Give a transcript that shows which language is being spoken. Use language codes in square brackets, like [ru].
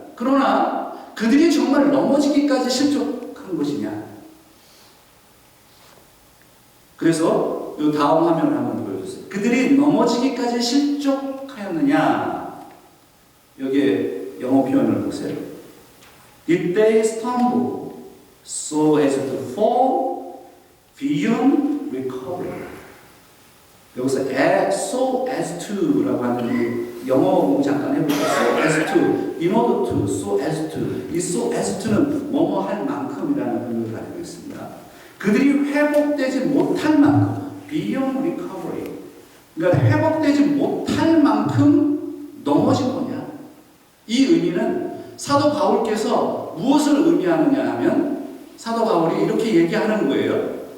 [ko] 그러나 그들이 정말 넘어지기까지 실족한 것이냐? 그래서 이 다음 화면을 한번 보여주세요. 그들이 넘어지기까지 실족하였느냐? 여기에 영어 표현을 보세요. [en] Did they stumble so as to fall beyond recovery? [ko] 여기서 so as to라고 하는 영어 공부 잠깐 해볼게요. [en] So as to, in order to, so as to. [ko] 이 so as to는 뭐뭐 할 만큼이라는 의미를 가지고 있습니다. 그들이 회복되지 못할 만큼, [en] beyond recovery. [ko] 그러니까 회복되지 못할 만큼 넘어진 거냐? 이 의미는 사도 바울께서 무엇을 의미하느냐 하면 사도 바울이 이렇게 얘기하는 거예요.